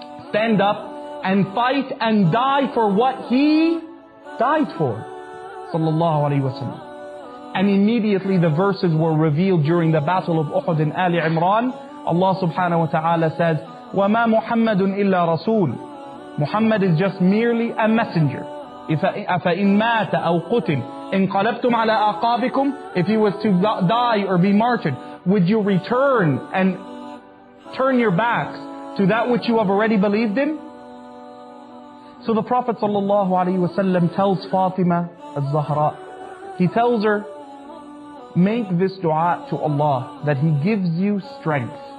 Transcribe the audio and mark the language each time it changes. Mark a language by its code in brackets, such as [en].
[en] Stand up and fight and die for what he died for. Sallallahu alayhi wa sallam. And immediately the verses were revealed during the battle of Uhud in Ali Imran. Allah subhanahu wa ta'ala says, [ar] وَمَا مُحَمَّدٌ إِلَّا رَسُولٌ. [en] Muhammad is just merely a messenger. [ar] أَفَإِن مَاتَ أَوْ قُتِلْ انقلبتم على أعقابكم. [en] If he was to die or be martyred, would you return and turn your backs to that which you have already believed in? So the Prophet ﷺ tells Fatima al-Zahra, he tells her, make this dua to Allah that He gives you strength.